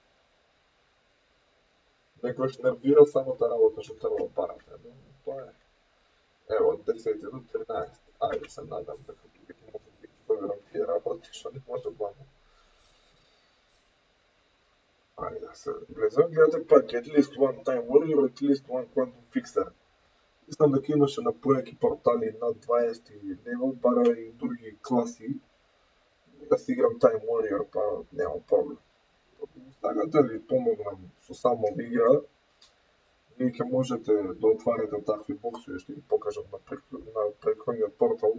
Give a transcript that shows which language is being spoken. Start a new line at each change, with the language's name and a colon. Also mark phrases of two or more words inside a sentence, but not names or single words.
Macedonian: Некојаш нервира самата работа што треба да барате, но тоа е. Ево, од 10 до 13. Ајде се надам дека ќе може да ги проверам тие работи, што не може бавно. Ајде се влезам, гледате пак
English: at least one time warrior, at least one quantum fixer.
Macedonian: Мислам дека имаше на појаки портали над 20 левел, бара и други класи. Да си играм Time Warrior, па нема проблем. Сакате ли помогнам со само игра, вие ќе можете да отварите такви боксови, што ги покажам на претходниот портал.